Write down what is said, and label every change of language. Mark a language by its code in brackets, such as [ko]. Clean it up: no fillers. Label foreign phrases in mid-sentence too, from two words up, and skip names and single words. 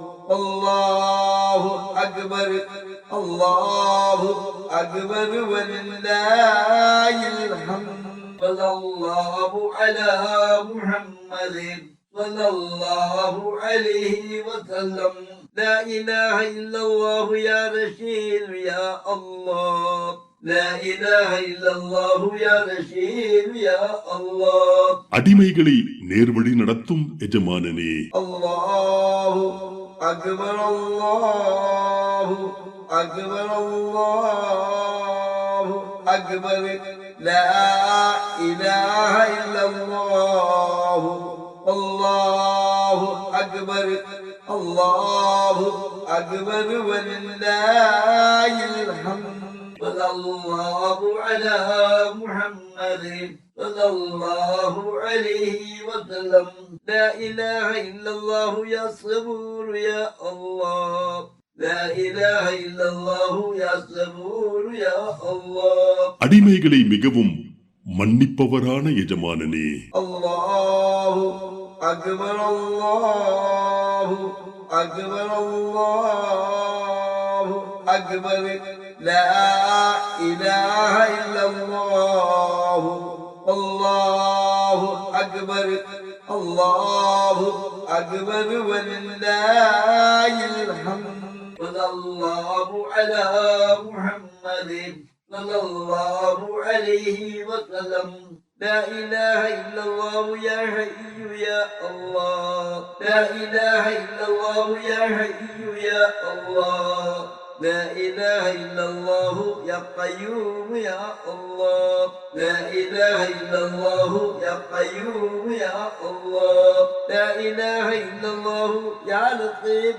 [ar] الله أكبر الله أكبر ولله الحمد صلى الله على محمد صلى الله عليه وسلم لا إله إلا الله يا رشيد يا الله لا إله إلا الله يا رشيد يا الله [ta] அடிமைகளை நேர்வழி நடத்தும் எஜமானனே. [ar] الله أكبر الله أكبر الله أكبر لا إله إلا الله الله أكبر الله أكبر ولله الحمد صلى الله على محمد صلى الله عليه وسلم لا إله إلا الله يا صبور يا الله لا إله إلا الله يا صبور يا الله [ta] அடிமைகளை மிகவும் மன்னிப்பவரான எஜமானனே. [ar] الله أكبر الله أكبر الله أكبر لا إله إلا الله الله أكبر الله أكبر ولله الحمد صلى الله على محمد صلى الله عليه وسلم لا إله إلا الله يا حي يا الله لا إله إلا الله يا حي يا الله لا إله إلا الله يا قيوم يا الله لا إله إلا الله يا قيوم يا الله لا إله إلا الله يا لطيف